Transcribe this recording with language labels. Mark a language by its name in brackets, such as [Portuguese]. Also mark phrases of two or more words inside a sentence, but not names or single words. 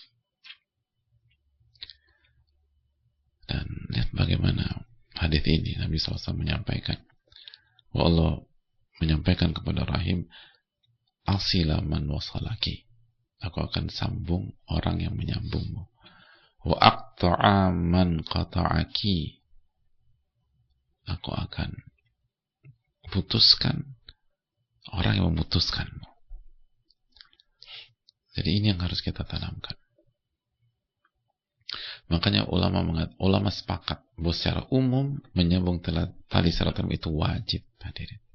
[Indonesian] Dan lihat bagaimana hadis ini Nabi SAW menyampaikan, Allah menyampaikan kepada rahim, [Arabic] أصل من وصلك, [Indonesian] aku akan sambung orang yang menyambungmu. [Arabic] وأقطع من قطعك, [Indonesian] aku akan putuskan orang yang memutuskanmu. Jadi ini yang harus kita tanamkan. Makanya ulama sepakat bahwa secara umum menyambung tali silaturahim itu wajib hadirin.